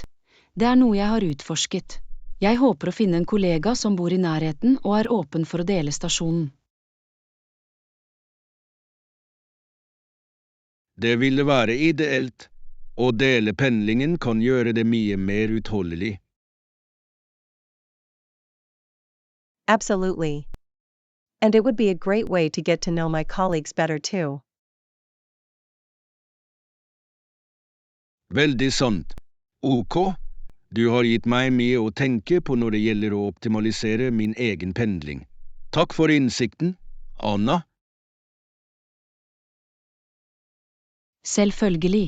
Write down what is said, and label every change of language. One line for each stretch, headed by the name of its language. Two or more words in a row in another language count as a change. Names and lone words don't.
Norwegian: Det er noe jeg har utforsket. Jeg håper å finne en kollega som bor i nærheten og er åpen for å dele stasjonen. Det ville være ideelt. Å dele pendlingen kan gjøre det mye mer utholdelig.
English: Absolutely. And it would be a great way to get to know my colleagues better too.
Norwegian: Veldig sant. Ok, du har gitt meg mye å tenke på når det gjelder å optimalisere min egen pendling. Takk for innsikten, Anna. Selvfølgelig.